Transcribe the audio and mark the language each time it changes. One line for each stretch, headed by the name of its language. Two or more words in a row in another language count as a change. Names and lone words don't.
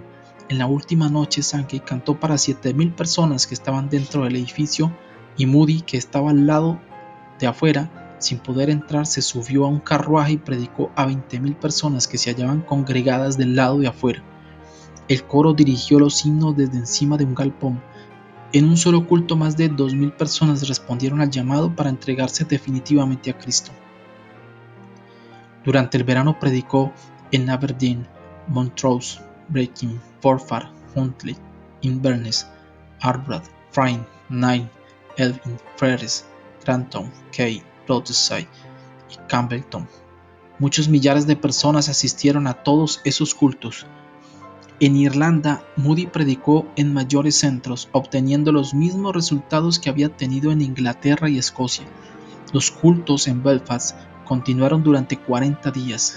Spanish: En la última noche, Sankey cantó para 7,000 personas que estaban dentro del edificio y Moody, que estaba al lado de afuera, sin poder entrar, se subió a un carruaje y predicó a 20,000 personas que se hallaban congregadas del lado de afuera. El coro dirigió los himnos desde encima de un galpón. En un solo culto, más de 2,000 personas respondieron al llamado para entregarse definitivamente a Cristo. Durante el verano predicó en Aberdeen, Montrose, Brechin, Forfar, Huntly, Inverness, Arbroath, Frayne, Nairn, Elgin, Ferris, Grantham, Key, Rothesay y Campbellton. Muchos millares de personas asistieron a todos esos cultos. En Irlanda, Moody predicó en mayores centros, obteniendo los mismos resultados que había tenido en Inglaterra y Escocia. Los cultos en Belfast continuaron durante 40 días.